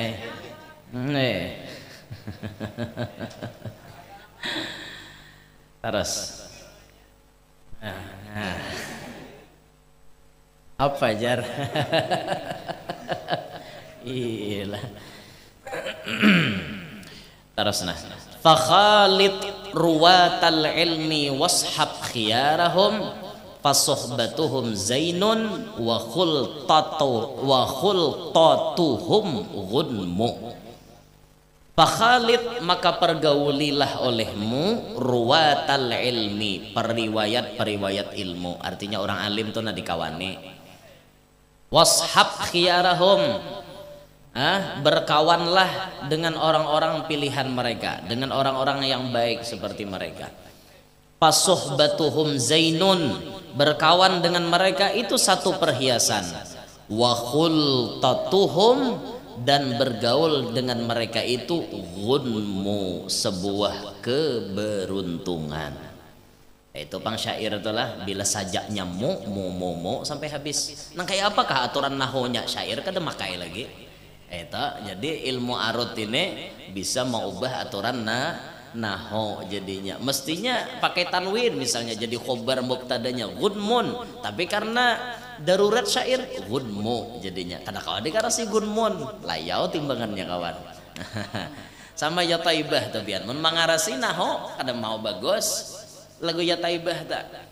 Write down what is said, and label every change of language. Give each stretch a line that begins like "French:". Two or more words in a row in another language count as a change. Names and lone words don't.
Banjar: terus apa jar iyalah terus nah
Arabic: فخالط رواة العلم واصحب خيارهم فصحبتهم زين و خلطتهم غنم فخالط
Banjar: maka pergaulilah olehmu
Arabic: رواة العلم
Banjar: periwayat ilmu artinya orang alim tuh na dikawani washab khiyarahum berkawanlah dengan orang-orang pilihan mereka dengan orang-orang yang baik seperti mereka
Arabic: فصحبتهم زين
Banjar: berkawan dengan mereka itu satu perhiasan
Arabic: وخلطتهم
Banjar: dan bergaul dengan mereka itu ghunmu sebuah keberuntungan itu pang syair itulah bila sajaknya mu sampai habis nah kayak apakah aturan nahunya syair kada makai lagi itu jadi ilmu arut ini bisa mengubah aturan naho jadinya mestinya pakai tanwin misalnya jadi khobar mubtadanya ghunmun tapi karena darurat syair ghunmu jadinya kada kawan dikarasi ghunmun layau timbangannya kawan sama ya taibah tabian mun mangarasi naho kada mau bagus lagu ya taibah tak